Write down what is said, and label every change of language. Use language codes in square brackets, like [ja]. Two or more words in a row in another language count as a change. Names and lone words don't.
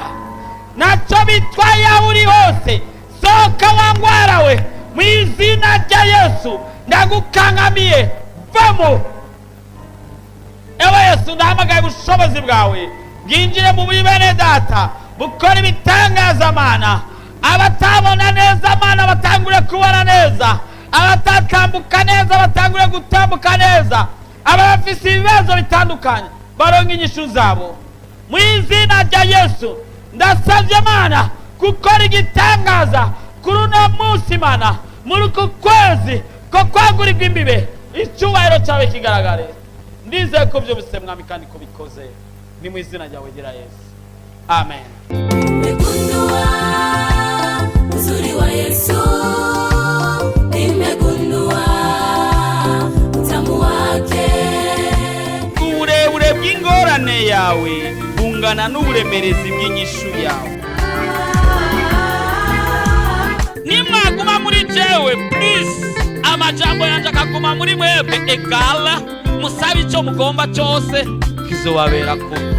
[rn] Ntacyo bitwaye aho uri hose, sohoka wangwara we, mu izina rya Yesu. Ndagukangamiye, vamo. Ewe Yesu, ndahamagaye ubushobozi bwawe bwinjire mu bene data, bukora ibitangaza Mana. Abatabona neza Mana batangure kubona neza, abatatambuka neza batangure gutambuka neza, abafise ibibazo bitandukanye baronke inyishu zabo mu izina rya Yesu. Ndasavye Mana gukora igitangaza kuri uno munsi Mana, muri uku kwezi ko kwagurirwa imbibe, icyubahiro cyawe kigaragare. Ndizeye ko byose Mwami kandi ko bikoze, ni mu izina ryawe gira Yesu, amen. [sw] Nimegundua uzuri wa Yesu, nimegundua utamu wake. [rn] Uburebure bw'ingorane yawe bungana n'uburemerezi bw'inyishu yawe. Nimwaguma muri jewe, please, amajambo yanje akaguma muri mwebwe, egala musabe icyo mugomba cyose kizobabera ko.